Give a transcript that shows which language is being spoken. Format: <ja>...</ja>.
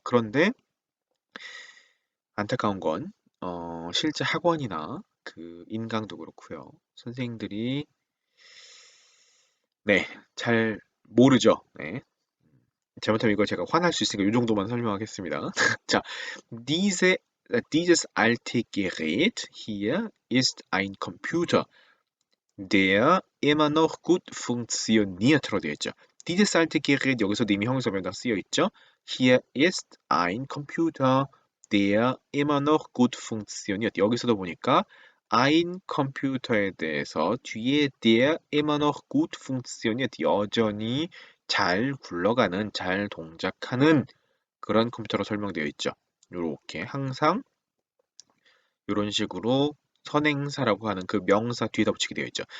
<ko>그런데 안타까운 건 실제 학원이나 그 인강도 그렇고요. 선생님들이 네, 잘 모르죠. 네. 잘못하면 이거 제가 화날 수 있으니까 이 정도만 설명하겠습니다.</ko> <de>자, dieses alte Gerät hier ist ein Computer, der immer noch gut funktioniert</de> <ko>라고 되어 있죠.</ko> <de>dieses alte Gerät</de> <ko>여기서도 이미 형용사 변장 쓰여 있죠.</ko> <de>Hier ist ein Computer, der immer noch gut funktioniert.</de> <ko>여기서도 보니까</ko> <de>ein Computer</de> <ko>에 대해서 뒤에</ko> <de>der immer noch gut funktioniert,</de> <ko>여전히 잘 굴러가는, 잘 동작하는 그런 컴퓨터로 설명되어 있죠. 요렇게 항상 이런 식으로 선행사라고 하는 그 명사 뒤에다 붙이게 되어 있죠.</ko>